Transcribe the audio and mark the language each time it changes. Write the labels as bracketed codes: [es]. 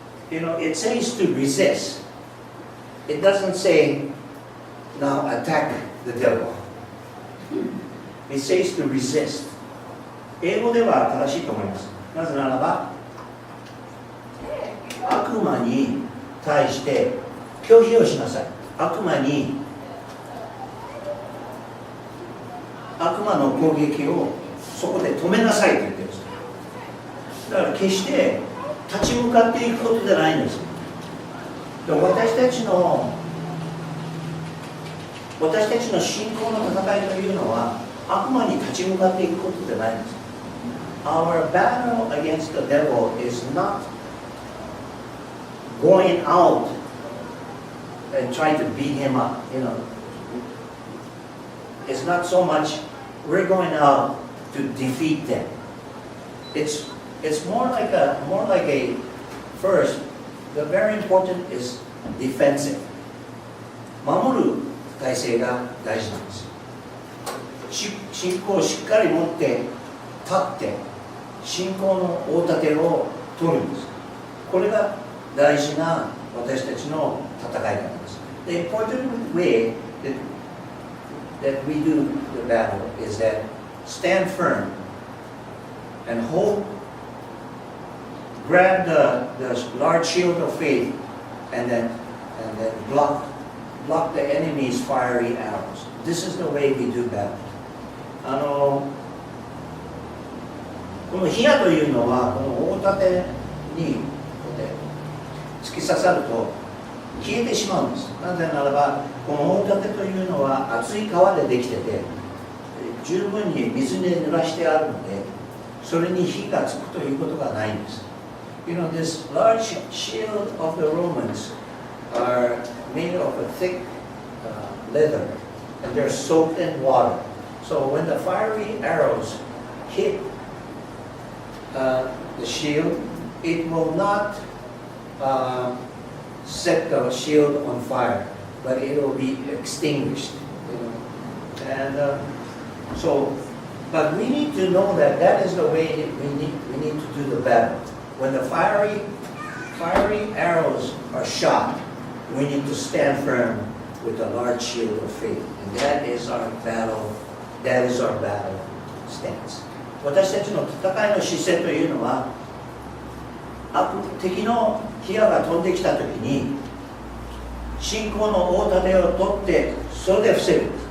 [en] You know, it says to resist. It doesn't say, now attack the devil. It says to resist. [ja] 英語では正しいと思います。なぜならば、悪魔に対して拒否をしなさい。悪魔の攻撃をそこで止めなさいと言ってるんです。だから決して立ち向かっていくことじゃないんです。で私たちの信仰の戦いというのは悪魔に立ち向かっていくことじゃないんです。 [en] Our battle against the devil is not going out and trying to beat him up, you know. It's not so much we're going out to defeat them. It's more like a first, the very important is defensive. [ja] 守る体制が大事なんです。信仰をしっかり持って立って信仰の大盾を取るんです。これが大事な私たちの戦い方です。 [en] The important way that we do the battle is that stand firm and grab the large shield of faith and then block the enemy's fiery arrows. This is the way we do battle. この火矢というのはこの大盾に突き刺さると消えてしまうんです。なぜならばこの大盾というのは厚い皮でできてて十分に水で濡らしてあるのでそれに火がつくということがないんです。 You know, this large shield of the Romans are made of a thick leather and they're soaked in water. So when the fiery arrows hit the shield, it will not set the shield on fire, but it will be extinguished. And but we need to know that that is the way we need to do the battle. When the fiery arrows are shot, we need to stand firm with a large shield of faith. And that is our battle. That is our battle stance. [ja] 私たちの戦いの姿勢というのは、敵の火矢が飛んできたときに、信仰の大盾を取って、それで防ぐ。